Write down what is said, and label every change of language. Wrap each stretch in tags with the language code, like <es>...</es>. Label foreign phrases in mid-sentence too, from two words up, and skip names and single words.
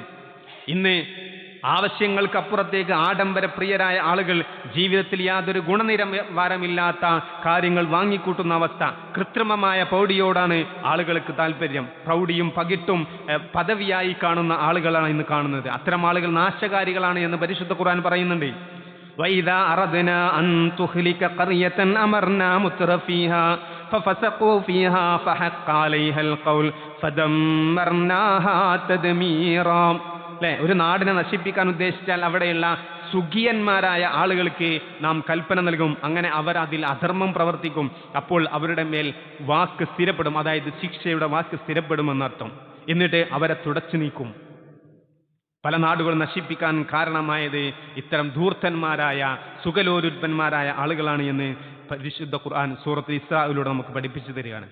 <ml>ഇന്ന് ആവശ്യങ്ങൾക്കപ്പുറത്തേക്ക് ആഡംബര പ്രിയരായ ആളുകൾ ജീവിതത്തിൽ യാതൊരു ഗുണനിലവാരമില്ലാത്ത കാര്യങ്ങൾ വാങ്ങിക്കൂട്ടുന്ന അവസ്ഥ. കൃത്രിമമായ പ്രൗഢിയോടാണ് ആളുകൾക്ക് താല്പര്യം. പ്രൗഢിയും പകിട്ടും പദവിയായി കാണുന്ന ആളുകളാണ് ഇന്ന് കാണുന്നത്. അത്തരം ആളുകൾ നാശകാരികളാണ് എന്ന് പരിശുദ്ധ ഖുർആൻ പറയുന്നുണ്ട്.</ml> <ar>وَإِذَا أَرَدْنَا أَن تُهْلِكَ قَرْيَةً أَمَرْنَا مُتْرَفِيهَا فَفَسَقُوا فِيهَا فَحَقَّ عَلَيْهَا الْقَوْلُ فَدَمَّرْنَاهَا تَدْمِيرًا.</ar> <ml>അല്ലേ? ഒരു നാടിനെ നശിപ്പിക്കാൻ ഉദ്ദേശിച്ചാൽ അവിടെയുള്ള സുഖിയന്മാരായ ആളുകൾക്ക് നാം കൽപ്പന നൽകും. അങ്ങനെ അവർ അതിൽ അധർമ്മം പ്രവർത്തിക്കും. അപ്പോൾ അവരുടെ മേൽ വാക്ക് സ്ഥിരപ്പെടും, അതായത് ശിക്ഷയുടെ വാക്ക് സ്ഥിരപ്പെടുമെന്നർത്ഥം. എന്നിട്ട് അവരെ തുടച്ചു നീക്കും. പല നാടുകൾ നശിപ്പിക്കാൻ കാരണമായത് ഇത്തരം ധൂർത്തന്മാരായ സുഖലോലുൽപ്പന്മാരായ ആളുകളാണ് എന്ന് പരിശുദ്ധ ഖുർആൻ സൂറത്തുൽ ഇസ്രായിലൂടെ നമുക്ക് പഠിപ്പിച്ചു തരികയാണ്.</ml>